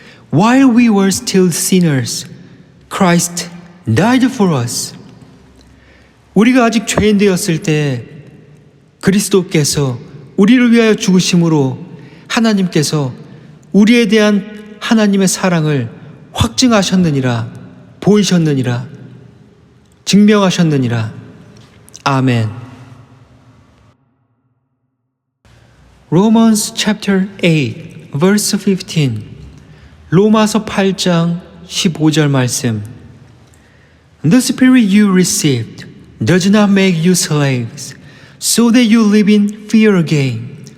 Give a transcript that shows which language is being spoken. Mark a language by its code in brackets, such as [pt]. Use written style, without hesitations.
[en] While we were still sinners, Christ died for us. [ko] 우리가 아직 죄인 되었을 때 그리스도께서 우리를 위하여 죽으심으로 하나님께서 우리에 대한 하나님의 사랑을 확증하셨느니라, 보이셨느니라, 증명하셨느니라. 아멘. [en] Romans chapter 8 verse 15 [ko] 로마서 8장 15절 말씀 [en] The Spirit you received does not make you slaves so that you live in fear again.